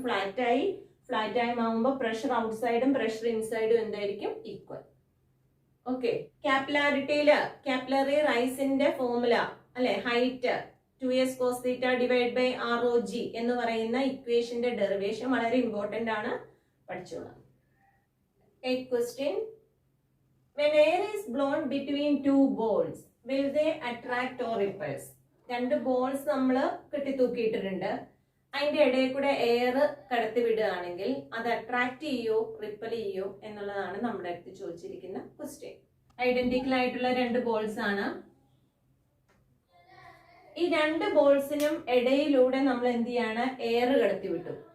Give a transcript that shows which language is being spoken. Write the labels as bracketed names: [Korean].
[Malayalam] Flat ആയി മാറുമ്പോൾ pressure ഔട്ട്സൈഡും pressure ഇൻസൈഡും എന്തായിരിക്കും? ഈക്വൽ. ഓക്കെ, കാപ്പിലറി റൈസിന്റെ ഫോർമുല അല്ലെ? Height [English] 2s cos theta divided by ROG [Malayalam] എന്ന് പറയുന്ന ഇക്വേഷന്റെ ഡെറിവേഷൻ വളരെ ഇമ്പോർട്ടന്റ് ആണ്, പഠിച്ചോളാം. [English] 8th question. When air is blown between two balls, will they attract or repulse? [Malayalam] രണ്ട് ബോൾസ് നമ്മൾ കെട്ടിത്തൂക്കിയിട്ടിട്ടുണ്ട്. അതിന്റെ ഇടയിൽ കൂടെ എയർ കടത്തി വിടുകയാണെങ്കിൽ അത് അട്രാക്ട് ചെയ്യോ റിപ്പൽ ചെയ്യോ എന്നുള്ളതാണ് നമ്മുടെ അടുത്ത് ചോദിച്ചിരിക്കുന്ന ക്വസ്റ്റ്യൻ. ഐഡന്റിക്കൽ ആയിട്ടുള്ള രണ്ട് ബോൾസ് ആണ്. ഈ രണ്ട് ബോൾസിനും ഇടയിലൂടെ നമ്മൾ എന്ത് ചെയ്യാണ്? എയർ കടത്തി വിട്ടു.